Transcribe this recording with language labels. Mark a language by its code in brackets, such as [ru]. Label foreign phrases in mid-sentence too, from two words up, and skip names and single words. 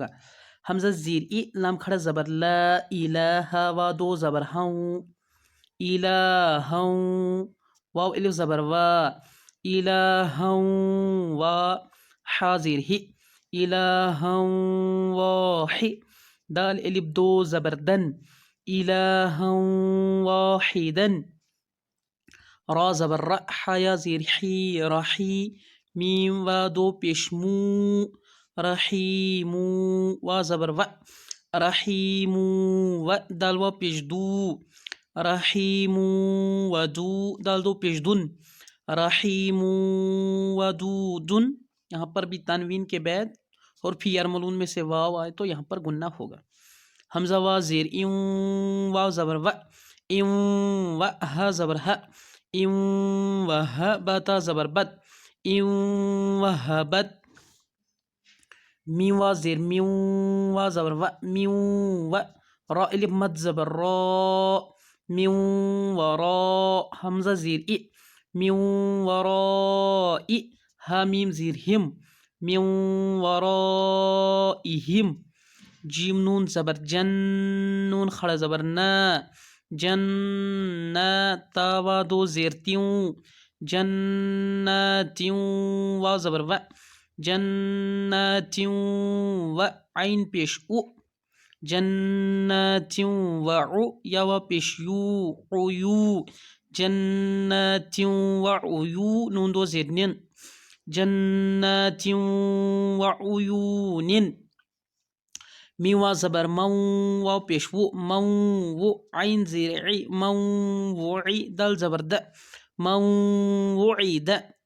[ur] حمزہ زیر ای، لام کھڑا زبر لا، الہ، وا 2 زبر ہوں، الہوں، واو الف زبر وا، الہوں وا، حا زیر ہی، [ar] الہوں واحد، [ur] دال الف 2 زبر دن، [ar] الہوں واحدن، [ur] را زبر را، حا یا زیر حی، رحی، میم وا 2 پیش مو، رحیمو، وا زبر و، رحیمو و، دال وا پیش دو، رحیمو ودو، دال 2 پیش دن، [ar] رحیمو ودودن۔ [ur] یہاں پر بھی تنوین کے بعد حرف یرملون میں سے واو آئے تو یہاں پر گنہ ہوگا۔ حمزہ وا زیر ایوں، واو زبر و، ایوں و، ہا زبر ہ، ایوں و ہ، باتا زبر بد، ایوں و ہ بد، میم وا زیر میوں، وا زبر و، میوں و، را الف مد زبر را، میوں و را، حمزہ زیر ای، میوں و را ای، ہا میم زیر ہم، میوں و را ایہم، جیم نون زبر جن، نون کھڑا زبر نا، جن، تا وا 2 زیر تیوں، جناتیوں، وا زبر و، جناتیوں و، عین پیش او، جناتیوں و عو، یا وا پیش یو، عیو، [ar] جنات وعيون [ur] نون دو زیر نن [ar] جنات وعيون [ur] میوا زبر مو واو پیش و مو و عین زیر عی موعی دال زبر د موعد.